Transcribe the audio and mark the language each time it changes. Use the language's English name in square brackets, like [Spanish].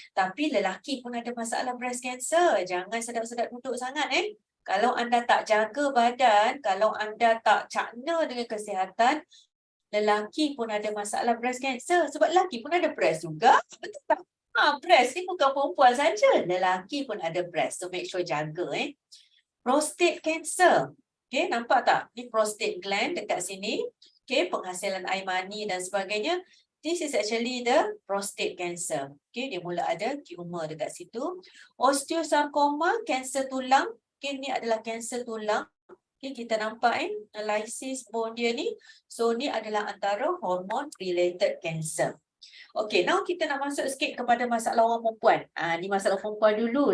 [Malay] Tapi lelaki pun ada masalah breast cancer. Jangan sedap-sedap duduk sangat Kalau anda tak jaga badan, kalau anda tak cakna dengan kesihatan, lelaki pun ada masalah breast cancer. Sebab lelaki pun ada breast juga. Betul tak? Breast ni bukan perempuan saja. Lelaki pun ada breast. [English] So make sure [Malay] jaga. Prostate cancer. Okay, nampak tak? Ni prostate gland dekat sini. Okay, penghasilan air mani dan sebagainya. [English] This is actually the prostate cancer. [Malay] Okay, dia mula ada tumor dekat situ. Osteosarcoma, kanser tulang. Okay, ni adalah kanser tulang. Okay, kita nampak lysis bone dia ni. So, ni adalah antara hormone related cancer. [English] Okay, now [Malay] kita nak masuk sikit kepada masalah orang perempuan. Ni masalah perempuan dulu.